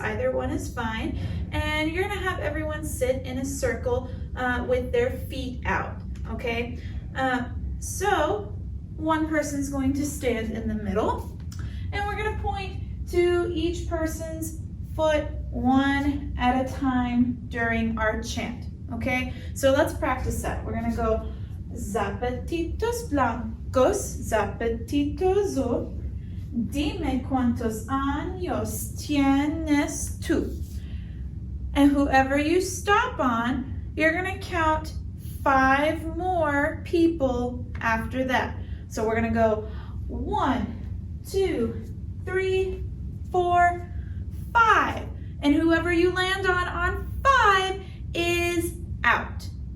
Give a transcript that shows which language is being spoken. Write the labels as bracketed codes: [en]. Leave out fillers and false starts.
[en] Either one is fine. And you're going to have everyone sit in a circle with their feet out, okay? So one person's going to stand in the middle, and we're going to point to each person's foot one at a time during our chant, okay? So let's practice that. We're gonna go [es] zapatitos blancos, zapatitos azul, dime cuántos años tienes tú. [en] And whoever you stop on, you're gonna count 5 more people after that. So we're gonna go 1, 2, 3, 4, 5, and whoever you land on 5 is out.